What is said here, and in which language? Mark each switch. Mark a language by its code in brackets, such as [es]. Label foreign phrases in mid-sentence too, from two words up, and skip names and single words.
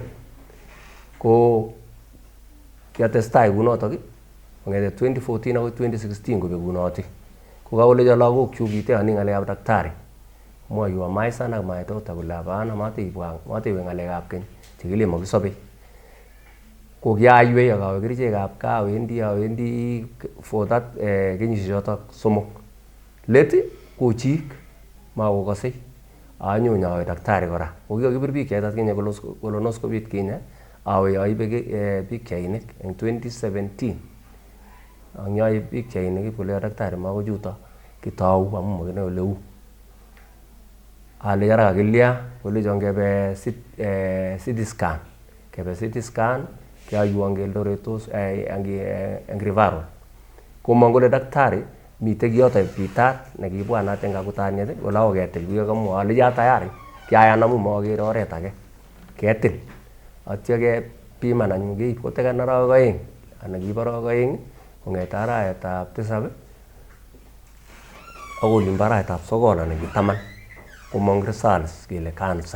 [kln] Ko kiatestai kunotok kong'ete 2014 akoi 2016 kobekunoti. Ko kakolecho lagokchuk kiteoni ng'alekab daktari mwoiwo maisan ak maitota kole hapana matewe ng'alekab keny chekile makisobei. Ko kiaiwei akawe kerichekab gaa awendi [en] for that [kln] kenyisiek chotok 3. Let kochik makokosei anyo nyawe daktari kora. Ko kikakibir pichait atkinye colonoscopy kinye awe aibe pikchainik eng 2017. Ang yoe pikchainik kole daktari makochuto kitou amu makinoe ole uu. Ale yara kakilya kolecho ngebe [en] CT scan. [kln] Kebe [en] CT scan [kln] kiaywo ngeldoretos eng referral. Komong kole daktari mitei kiyoto bitat nekibwanat eng akutaniet kole akoi ketil kuyekamwa ale ya tayari kiayan amu makere oret age ketil. Atya kepiman anyun keib koteken arawek 2 anan kiib arawek 2 kong'ete arawetab 7 akoi olimbo arawetab 9 anan ko 10 komong results kele cancer.